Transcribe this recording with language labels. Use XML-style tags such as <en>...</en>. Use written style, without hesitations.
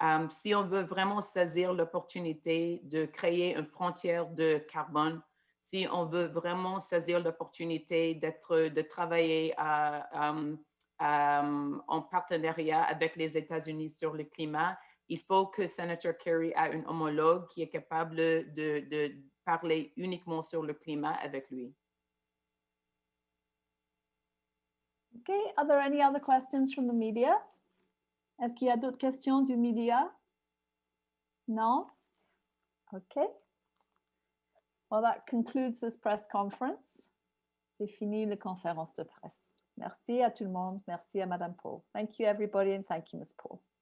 <fr>Si on veut vraiment saisir l'opportunité de créer une frontière de carbone, si on veut vraiment saisir l'opportunité de travailler en partenariat avec les États-Unis sur le climat, il faut que Senator Kerry ait un homologue qui est capable de parler uniquement sur le climat avec lui.</fr> <en>Okay, are there any other questions from the media?</en> <fr>Est-ce qu'il y a d'autres questions du média? Non? Okay.</fr> <en>Well, that concludes this press conference.</en> <fr>C'est fini la conférence de presse. Merci à tout le monde. Merci à Madame Paul.</fr> <en>Thank you, everybody, and thank you, Ms. Paul.</en>